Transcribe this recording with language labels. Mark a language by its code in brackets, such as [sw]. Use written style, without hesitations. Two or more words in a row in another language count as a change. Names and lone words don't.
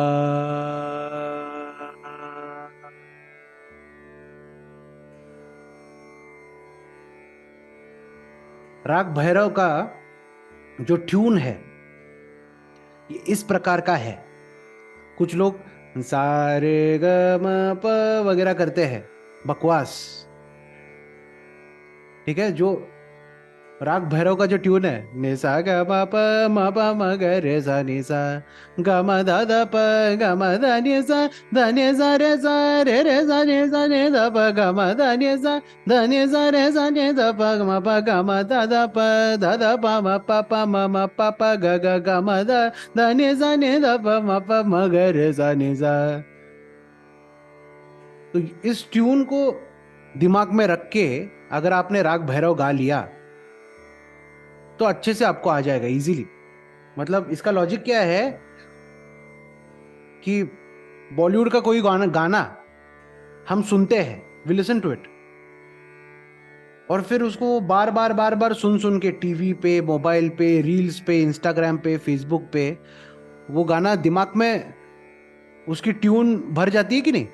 [hi] राग भैरव का जो ट्यून है ये इस प्रकार का है. कुछ लोग सा रे ग म प वगैरह करते हैं, बकवास. ठीक है, जो राग भैरव का जो ट्यून है, नि सा ग म प म ग रे सा नि सा ग म ध ध प ग म ध नि सा रे सा नि ध प ग म ध नि सा रे सा नि ध प ग म प ग म ध ध प म प प म प प ग ग ग म ध नि ध प म प म ग रे सा नि सा. तो इस ट्यून को दिमाग में रख के अगर आपने राग भैरव गा लिया तो अच्छे से आपको आ जाएगा इजीली. मतलब इसका लॉजिक क्या है कि बॉलीवुड का कोई गाना हम सुनते हैं, [en] we listen to it, [hi] और फिर उसको बार बार सुन के टीवी पे, मोबाइल पे, रील्स पे, इंस्टाग्राम पे, फेसबुक पे वो गाना दिमाग में उसकी ट्यून भर जाती है कि नहीं.